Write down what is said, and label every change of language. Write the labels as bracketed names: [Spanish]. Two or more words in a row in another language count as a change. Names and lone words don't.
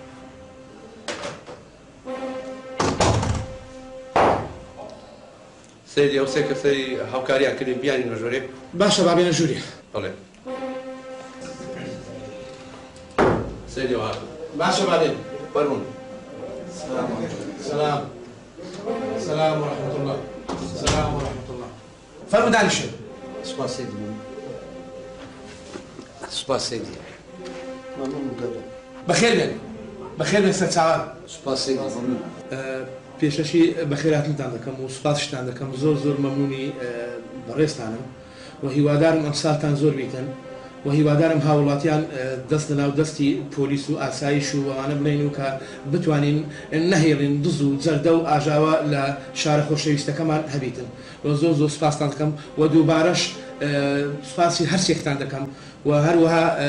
[Central Kurdish] سيدي ئەو سێ کەسەی هاوکاریان کردین بیانی نەژۆرێ باشە بابێنە ژووری بەڵێ سيدي وهات باشە بابێن فەرمون [Arabic] سلام ورحمة الله سلام ورحمة الله [Central Kurdish] فرمو دانشن سپاس سيدي سپاس سيدي بەخێر بێن سەرچاوان سپاس سيدي پێشەشی بەخێراتتان دەکەم و سوپاسشتان دەکەم زۆر مەمنونی بەڕێستانم و هیوادارم ئەم ساڵتان زۆر بیتن و هیوادارم هاوڵاتیان دەست لەناو دەستی پۆلیس و ئاسایش و ئەوانە بنین و کە بتوانین نەهێڵین دز و جەردە و ئاژاوە لە شارە خۆشەویستەکەمان هەبیتن و زۆر سوپاستان دەکەم و دووبارەش سوپاسی هەرچێکتان دەکەم و هەروەها